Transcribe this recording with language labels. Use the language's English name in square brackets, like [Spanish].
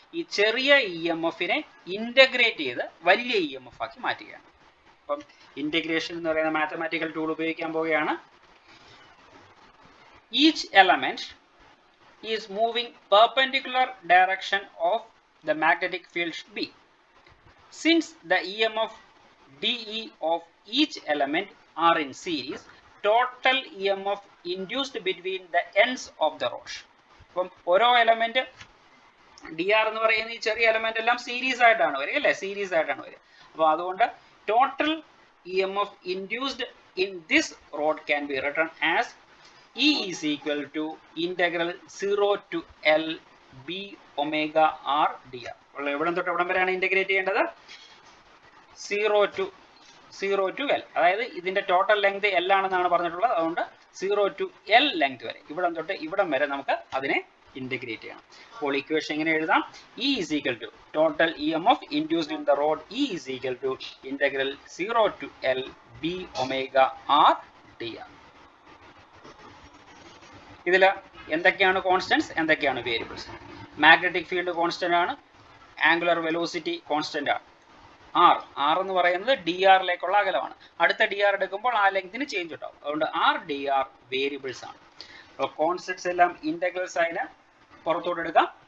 [Malayalam] ഈ ചെറിയ E M എഫിനെ ഇന്റഗ്രേറ്റ് ചെയ്ത് വലിയ ഇ എം എഫ് ആക്കി മാറ്റുകയാണ്. അപ്പം ഇന്റഗ്രേഷൻ എന്ന് പറയുന്ന മാത്തമാറ്റിക്കൽ ടൂൾ ഉപയോഗിക്കാൻ പോവുകയാണ്. [English] Each element is moving perpendicular direction of the magnetic field B. Since the EMF dE of each element are in series, total EMF induced between the ends of the rod. [Malayalam] അപ്പം ഓരോ element D R എന്ന് പറയുന്ന ഈ ചെറിയ element എല്ലാം series ആയിട്ടാണ് വരിക, അല്ലേ? സീരീസ് ആയിട്ടാണ് വരിക. അപ്പോൾ അതുകൊണ്ട് [English] Total E M F induced in this rod can be written as E is equal to integral 0 to L B omega R dr. [Malayalam] എവിടം തൊട്ട് എവിടം വരെയാണ് ഇന്റഗ്രേറ്റ് ചെയ്യേണ്ടത്? 0 to L. അതായത് ഇതിന്റെ ടോട്ടൽ ലെങ്ത് L ആണെന്നാണ് പറഞ്ഞിട്ടുള്ളത്. അതുകൊണ്ട് 0 to L ലെങ്ത് വരെ, ഇവിടം തൊട്ട് ഇവിടം വരെ നമുക്ക് അതിനെ ഇന്റഗ്രേറ്റ് ചെയ്യണം. അപ്പോൾ ഇക്വേഷൻ എങ്ങനെ എഴുതാം? [English] E is equal to total EMF induced in the rod E is equal to integral 0 to L B omega R dr. [Malayalam] ഇതിൽ എന്തൊക്കെയാണ് കോൺസ്റ്റൻസ്, എന്തൊക്കെയാണ് വേരിയബിൾസ്? മാഗ്നറ്റിക് ഫീൽഡ് കോൺസ്റ്റന്റ് ആണ്, ആംഗുലർ വെലോസിറ്റി കോൺസ്റ്റന്റ് ആണ്. R എന്ന് പറയുന്നത് D ആറിലേക്കുള്ള അകലമാണ്. അടുത്ത D R എടുക്കുമ്പോൾ ആ ലെങ്തിന് ചേഞ്ച് ഉണ്ടാവും. അതുകൊണ്ട് ആർ ഡി ആർ വേരിയബിൾസ് ആണ്. അപ്പോൾ കോൺസ്റ്റൻസ് എല്ലാം ഇന്റഗ്രൽസ് അതിന് പുറത്തോട്ട് എടുക്കാം.